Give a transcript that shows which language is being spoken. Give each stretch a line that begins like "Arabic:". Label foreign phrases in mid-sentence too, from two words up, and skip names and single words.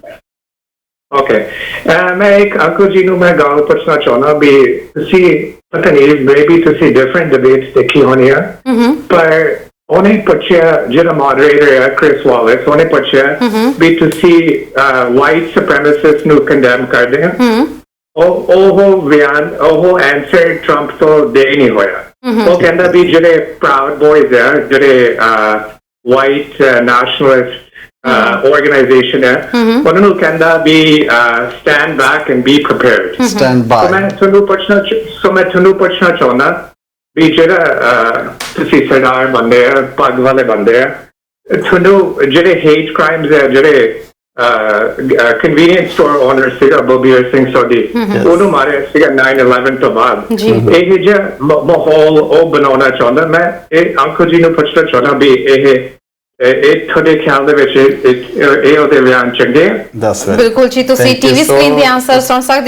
Punjabi: ਓਕੇ, ਮੈਂ ਇੱਕ ਅੰਕਲ ਜੀ ਨੂੰ ਮੈਂ ਗੱਲ ਪੁੱਛਣਾ ਚਾਹੁੰਦਾ ਵੀ ਤੁਸੀਂ ਪਤਾ ਨਹੀਂ ਮੇਬੀ ਤੁਸੀਂ
English: different debates
Punjabi: ਦੇਖੀ ਹੋਣੀ ਆ, ਪਰ ਉਹਨੇ ਪੁੱਛਿਆ, ਜਿਹੜਾ ਮੋਡਰੇਟਰ ਹੈ ਕ੍ਰਿਸ ਵਾਲਿਸ, ਉਹਨੇ ਪੁੱਛਿਆ ਵੀ ਤੁਸੀਂ
English: white supremacist
Punjabi: ਨੂੰ ਕੰਡੈਮ ਕਰਦੇ ਹੋ। ਉਹ ਬਿਆਨ, ਉਹ ਆਨਸਰ ਟਰੰਪ ਤੋਂ ਦੇ ਨਹੀਂ ਹੋਇਆ। ਉਹ ਕਹਿੰਦਾ ਵੀ ਜਿਹੜੇ ਪ੍ਰਾਊਡ ਬॉयਜ਼ ਹੈ, ਜਿਹੜੇ
English: white nationalist organization
Punjabi: ਹੈ, ਉਹਨਾਂ ਨੂੰ ਕਹਿੰਦਾ ਵੀ
English: stand back and be prepared, Stand by।
Punjabi: ਮੈਂ ਤੁਹਾਨੂੰ ਪੁੱਛਣਾ ਚਾਹੁੰਦਾ ਵੀ ਜਿਹੜਾ ਤੁਸੀਂ ਸਰਦਾਰ ਬੰਦੇ ਆ, ਪੱਗ ਵਾਲੇ ਬੰਦੇ ਆ, ਤੁਹਾਨੂੰ ਜਿਹੜੇ
English: hate crimes
Punjabi: ਹੈ, ਜਿਹੜੇ
English: convenience store owner
Punjabi: ਸੀਗਾ ਬਲਬੀਰ ਸਿੰਘ ਸੋਢੀ, ਉਹਨੂੰ ਮਾਰਿਆ ਸੀਗਾ 9/11 ਤੋਂ ਬਾਅਦ। ਇਹ ਜਿਹਾ ਮਾਹੌਲ ਉਹ ਬਣਾਉਣਾ ਚਾਹੁੰਦਾ। ਮੈਂ ਇਹ ਅੰਕਲ ਜੀ ਨੂੰ ਪੁੱਛਣਾ ਚਾਹੁੰਦਾ ਵੀ ਇਹ ਤੁਹਾਡੇ ਖਿਆਲ ਦੇ ਵਿੱਚ ਇਹ ਉਹਦੇ ਬਿਆਨ ਚੰਗੇ? ਬਿਲਕੁਲ ਜੀ, ਤੁਸੀਂ
English: TV screen
Punjabi: ਦੇ ਆਨਸਰ ਸੁਣ ਸਕਦੇ ਹੋ।